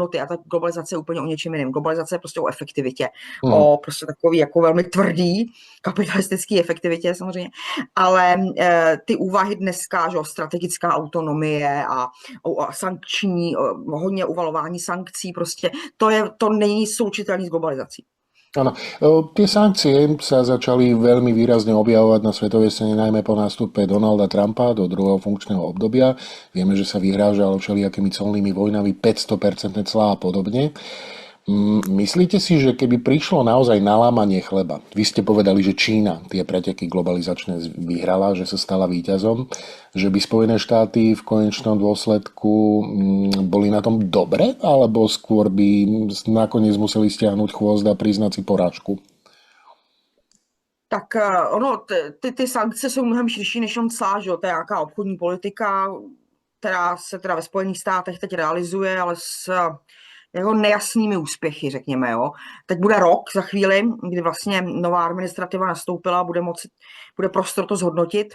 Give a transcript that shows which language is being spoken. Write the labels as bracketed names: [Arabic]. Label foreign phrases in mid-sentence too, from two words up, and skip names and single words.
[Czech] A ta globalizace je úplně o něčem jiném. Globalizace je prostě o efektivitě, o prostě takový jako velmi tvrdý kapitalistický efektivitě samozřejmě, ale ty úvahy dneska, že strategická autonomie a sankční, hodně uvalování sankcí, prostě to není součitelný s globalizací. [Slovak] Áno, tie sankcie sa začali veľmi výrazne objavovať na svetovej scéne najmä po nástupe Donalda Trumpa do druhého funkčného obdobia. Vieme, že sa vyhrážal všelijakými colnými vojnami, 500% clá a podobne. Myslíte si, že keby prišlo naozaj na lámanie chleba, vy ste povedali, že Čína tie preteky globalizačné vyhrala, že sa stala víťazom, že by Spojené štáty v konečnom dôsledku boli na tom dobre, alebo skôr by nakoniec museli stiahnuť chvost a priznať si porážku? [Czech] Tak ono, ty sankce jsou mnohem širší než on cla, že jo? To je nějaká obchodní politika, která se teda ve Spojených státech teď realizuje, ale s jako nejasnými úspěchy, řekněme, jo. Teď bude rok za chvíli, kdy vlastně nová administrativa nastoupila, bude prostor to zhodnotit.